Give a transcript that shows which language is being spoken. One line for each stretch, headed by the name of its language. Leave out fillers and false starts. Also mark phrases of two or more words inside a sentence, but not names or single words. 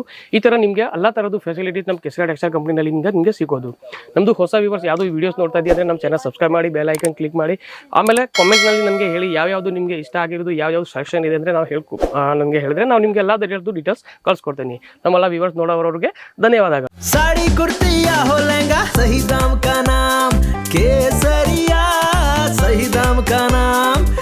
Kannada: ಈ ಥರ ನಿಮಗೆ ಎಲ್ಲ ಥರದ್ದು ಫೆಸಿಲಿಟೀಸ್ ನಮ್ಮ ಕೆಸಿರಾ ಟೆಕ್ಸ್ಟೈಲ್ ಕಂಪ್ನಿನಲ್ಲಿ ನಿಮಗೆ ಸಿಗೋದು. ನಮ್ಮದು ಹೊಸ ವ್ಯೂವರ್ಸ್ ಯಾವುದೋ ವೀಡಿಯೋಸ್ ನೋಡ್ತಾ ಇದ್ದೀವಿ ಅಂದರೆ ನಮ್ಮ
English: channel subscribe
Kannada: ಮಾಡಿ,
English: bell icon click
Kannada: ಮಾಡಿ. ಆಮೇಲೆ ಕಾಮೆಂಟ್ನಲ್ಲಿ ನನಗೆ ಹೇಳಿ ಯಾವ್ಯಾವುದು ನಿಮಗೆ ಇಷ್ಟ ಆಗಿರೋದು, ಯಾವ್ಯಾವ್ದು ಸೆಕ್ಷನ್ ಇದೆ ಅಂದರೆ ನಾವು ನನಗೆ ಹೇಳಿದ್ರೆ ನಾವು ನಿಮಗೆ ಎಲ್ಲ ಡೀಟೇಲ್ಸ್ ಕಳ್ಸ್ಕೊಡ್ತೀನಿ. ನಮ್ಮೆಲ್ಲ ವ್ಯೂವರ್ಸ್ ನೋಡೋರವ್ರಿಗೆ ಧನ್ಯವಾದಗಳು.
Hindi: साड़ी कुर्ती या हो लहंगा, सही दाम का नाम केसरिया, सही दाम का नाम